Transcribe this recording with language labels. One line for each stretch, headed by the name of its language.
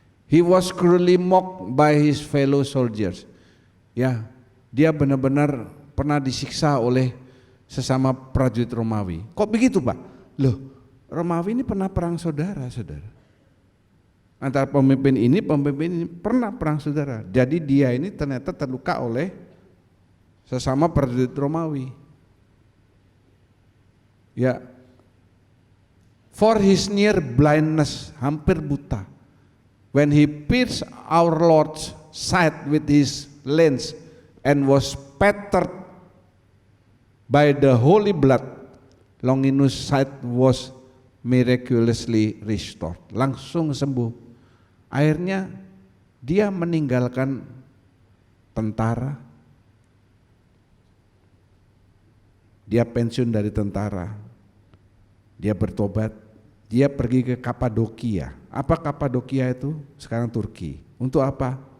English: He was cruelly mocked by his fellow soldiers.
Indonesian: Ya, dia benar-benar pernah disiksa oleh sesama prajurit Romawi. Kok begitu, Pak? Loh, Romawi ini pernah perang saudara-saudara. Antara pemimpin ini pernah perang saudara. Jadi dia ini ternyata terluka oleh sesama prajurit Romawi.
English: Ya, for his near blindness,
Indonesian: hampir buta.
English: When he pierced our Lord's side with his lance and was spattered by the holy blood, Longinus' sight was miraculously restored.
Indonesian: Langsung sembuh. Akhirnya dia meninggalkan tentara. Dia pensiun dari tentara. Dia bertobat. Dia pergi ke Kapadokia. Apa Kapadokia itu? Sekarang Turki. Untuk apa?